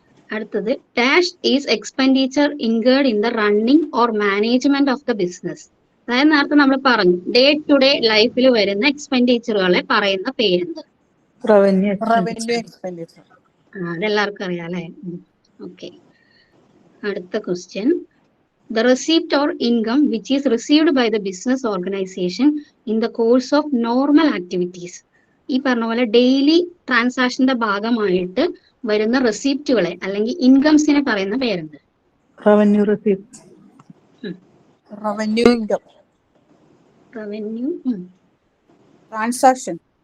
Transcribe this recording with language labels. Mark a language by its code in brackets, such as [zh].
[en] അടുത്തത്, dash is expenditure incurred in the running or management of the business. [ml] അതായത് നേരത്തെ നമ്മൾ പറഞ്ഞു, ഡേ ടു ഡേ ലൈഫിൽ വരുന്ന എക്സ്പെൻഡിച്ചറുകളെ പറയുന്ന പേരെന്ത്? Revenue expenditure. അതെല്ലാവർക്കും അറിയാം അല്ലേ? ഓക്കെ. അടുത്ത question, [en] The receipt or income which is received by the business organization in the course of normal activities. [ml] ഈ പറഞ്ഞ പോലെ ഡെയിലി ട്രാൻസാക്ഷന്റെ ഭാഗമായിട്ട് വരുന്ന റെസിപ്റ്റുകളെ അല്ലെങ്കിൽ ഇൻകംസിനെ പറയുന്ന പേരുണ്ട്. Revenue receipt, revenue income, revenue transaction.